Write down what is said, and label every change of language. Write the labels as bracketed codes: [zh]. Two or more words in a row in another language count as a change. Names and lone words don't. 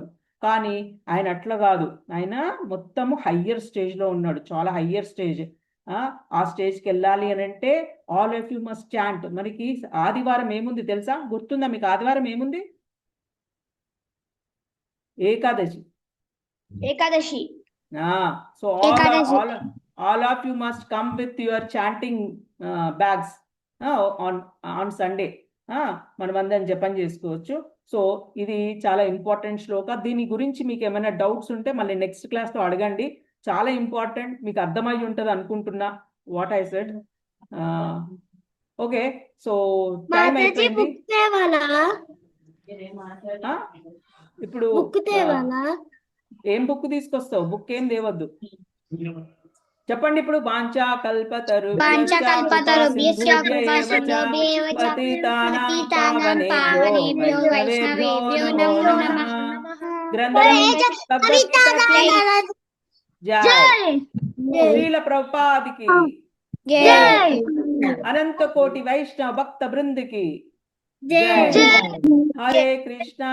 [te] కానీ ఆయన అట్లా కాదు, ఆయన మొత్తము [en] higher stage [te] లో ఉన్నాడు, చాలా [en] higher stage. [te] ఆ స్టేజ్కి వెళ్ళాలి అని అంటే [en] all of you must chant. [te] మనకి ఆదివారం ఏముంది తెలుసా? గుర్తుందా మీకు? ఆదివారం ఏముంది? ఏకాదశి. [en] సో all of you must come with your chanting bags on Sunday. [te] మనం అందరం జపం చేసుకోవచ్చు. సో ఇది చాలా ఇంపార్టెంట్ శ్లోక. దీని గురించి మీకు ఏమైనా డౌట్స్ ఉంటే మళ్ళీ [en] next class [te] లో అడగండి, చాలా ఇంపార్టెంట్, మీకు అర్థమై ఉంటుంది అనుకుంటున్నా [en] what I said. okay, so time [te] అయిపోయింది. ఇప్పుడు ఏం బుక్ తీసుకొస్తావు? బుక్ ఏం తేవద్దు, చెప్పండి. ఇప్పుడు [sa] वाञ्छा कल्पतरुभ्यश्च पतितानां पावनेभ्यो नमो नमः. [te] జై శ్రీల ప్రభుపాదికి, అనంత కోటి వైష్ణవ భక్త బృందికి జై. [sa] हरे कृष्ण